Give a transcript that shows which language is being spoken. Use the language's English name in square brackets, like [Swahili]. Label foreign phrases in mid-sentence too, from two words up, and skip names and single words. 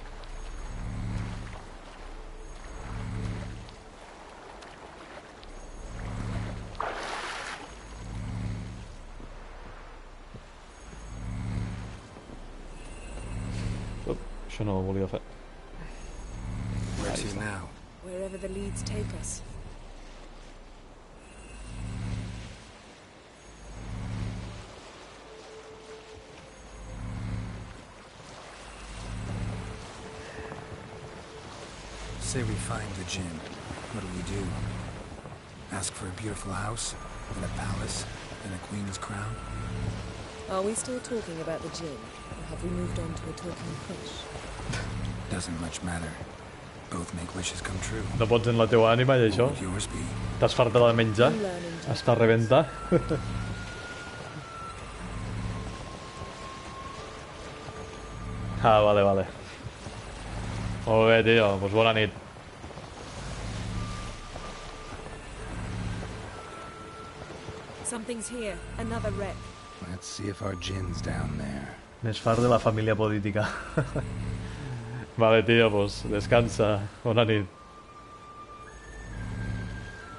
[Catalan] Això no ho volia fer. [English] Where to now? Wherever the leads take us. Say we find the djinn. What do we do? Ask for a beautiful house, and a palace, and a queen's crown? Are we still talking about the djinn? Or have we moved on to a talking fish? Doesn't much matter. Both make wishes come true. [Catalan] No pots en la teua ànima i això? [English] What would yours be? [Catalan] T'has fartat de menjar? [Spanish] Hasta reventar? [Catalan] Ah, vale, vale. Molt bé, tio. Doncs bona nit. [English] Something's here. Another wreck. Let's see if our djinn's down there. [Catalan] Més far de la família política. Vale, tio, doncs descansa. Bona nit.